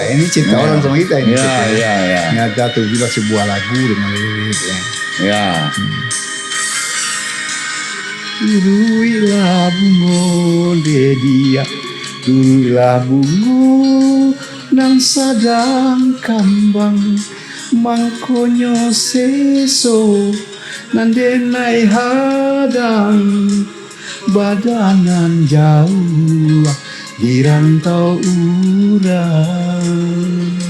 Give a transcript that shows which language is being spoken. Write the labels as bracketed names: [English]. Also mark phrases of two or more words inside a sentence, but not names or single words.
[Indonesian] Ini cerita orang sama kita ini. Iya. Nyata itu juga sebuah lagu dengan lirik ya. Ya. [Minangkabau] Turuilah bungo dia, turuilah bungo nang sadang kambang, mangkonyo seso nandenai hadang, badanan jauh di rantau urang.